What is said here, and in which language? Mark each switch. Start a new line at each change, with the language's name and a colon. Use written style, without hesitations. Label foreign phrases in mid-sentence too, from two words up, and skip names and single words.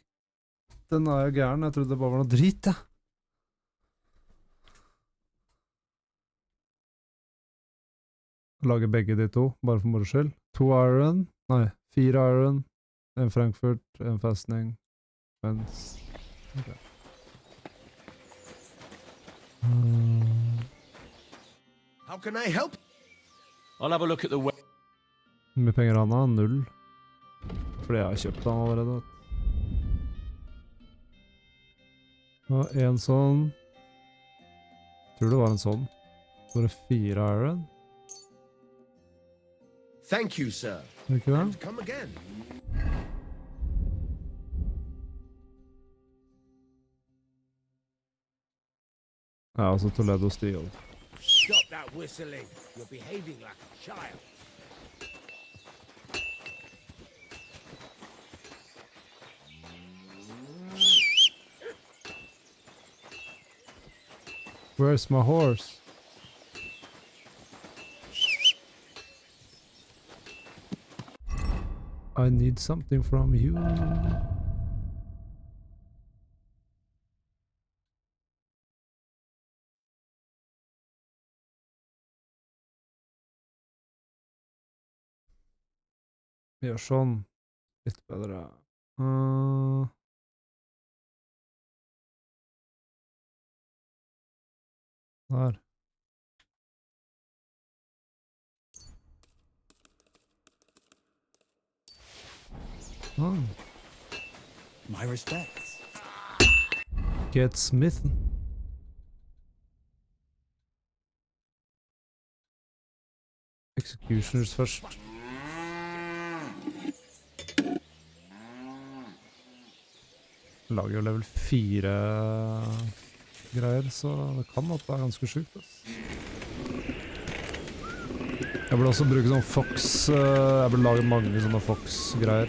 Norwegian: Den er jo gæren, jeg trodde det bare var noe drit, ja. Lager begge de to, bare for moro skyld. 2 iron, nei, 4 iron, en Frankfurt, en festning, mens...
English: Okay. How can I help? I'll have a look at the web.
Norwegian: Hvor mye penger han har? 0. Fordi jeg har kjøpt han allerede. Og en sånn. Tror det var en sånn. Bare 4 iron.
English: Thank you, sir.
Norwegian: Ikke det?
English: And come again.
Norwegian: Ja, altså Toledo Steel.
English: Stop that whistling. You're behaving like a child. Where's my horse? I need something from you.
Norwegian: Vi gjør sånn. Litt bedre. Der.
English: My respects. Get Smith. Executioners først.
Norwegian: Lager jo level 4 greier, så det kan at det er ganske sjukt. Jeg burde også bruke sånn Fox, jeg burde lage mange sånne Fox-greier.